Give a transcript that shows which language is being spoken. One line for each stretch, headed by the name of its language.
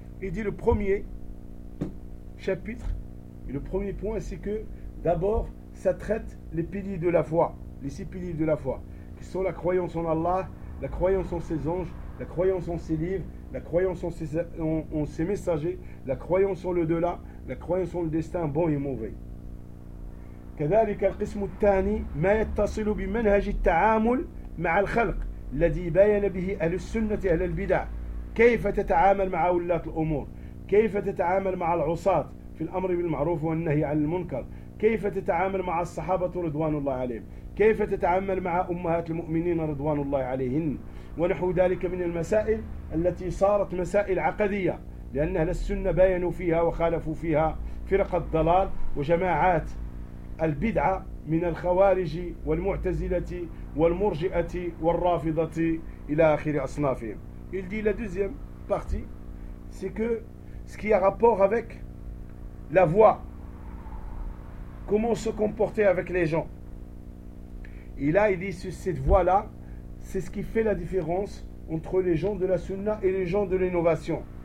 French: Il dit, le premier chapitre, le premier point, c'est que d'abord, ça traite les piliers de la foi, les six piliers de la foi, qui sont la croyance en Allah, la croyance en ses anges, la croyance en ses livres, la croyance en ses messagers, la croyance en l'au-delà, la croyance en le destin bon et mauvais.
Arabic: كذلك القسم الثاني ما يتصل بمنهج التعامل مع الخلق الذي بين به أهل السنة أهل البدع. كيف تتعامل مع ولاة الأمور؟ كيف تتعامل مع العصاة في الأمر بالمعروف والنهي عن المنكر؟ كيف تتعامل مع الصحابة رضوان الله عليهم؟ كيف تتعامل مع أمهات المؤمنين رضوان الله عليهن؟ ونحو ذلك من المسائل التي صارت مسائل عقدية، لأن أهل السنة باينوا فيها وخالفوا فيها فرق الضلال وجماعات البدعة من الخوارج والمعتزلة والمرجئة والرافضة إلى آخر أصنافهم.
French: Il dit la deuxième partie, c'est que ce qui a rapport avec la voix, comment se comporter avec les gens. Et là, il dit sur cette voie-là, c'est ce qui fait la différence entre les gens de la sunna et les gens de l'innovation.